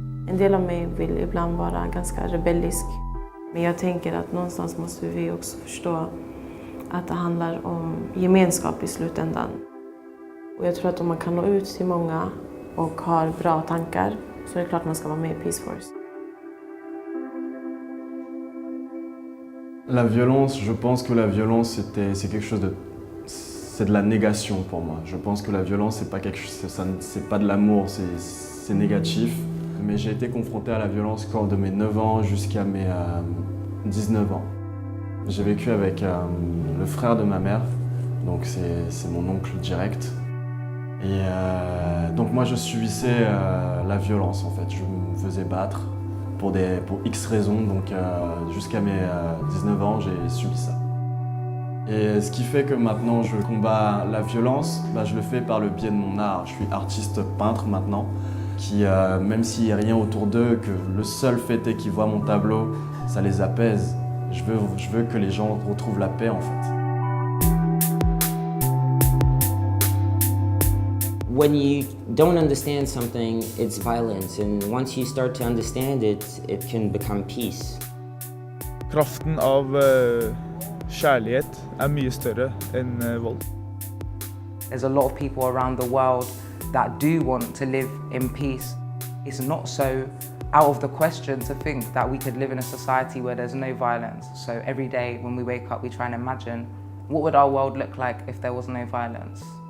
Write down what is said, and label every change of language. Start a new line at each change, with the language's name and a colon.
Swedish: En del av mig vill ibland vara ganska rebellisk. Men jag tänker att någonstans måste vi också förstå att det handlar om gemenskap i slutändan. Och jag tror att om man kan nå ut till många och har bra tankar så är det klart man ska vara med i Peace Force.
French: La violence, je pense que la violence c'est quelque chose c'est de la négation pour moi. Je pense que la violence c'est pas quelque chose, c'est pas de l'amour, c'est négatif. Mais j'ai été confronté à la violence quand de mes 9 ans jusqu'à mes 19 ans. J'ai vécu avec le frère de ma mère, donc c'est mon oncle direct. Et donc moi je subissais la violence en fait, je me faisais battre pour X raisons, donc jusqu'à mes 19 ans j'ai subi ça. Et ce qui fait que maintenant je combats la violence, je le fais par le biais de mon art. Je suis artiste peintre maintenant, qui même s'il n'y a rien autour d'eux, que le seul fait est qu'ils voient mon tableau, ça les apaise. Je veux que les gens retrouvent la paix en fait.
English: When you don't understand something, it's violence, and once you start to understand it, it can become peace.
Norwegian: Kraften av kärlighet är mye större än våld.
English: There's a lot of people around the world that do want to live in peace. It's not so out of the question to think that we could live in a society where there's no violence. So every day when we wake up we try and imagine what would our world look like if there was no violence.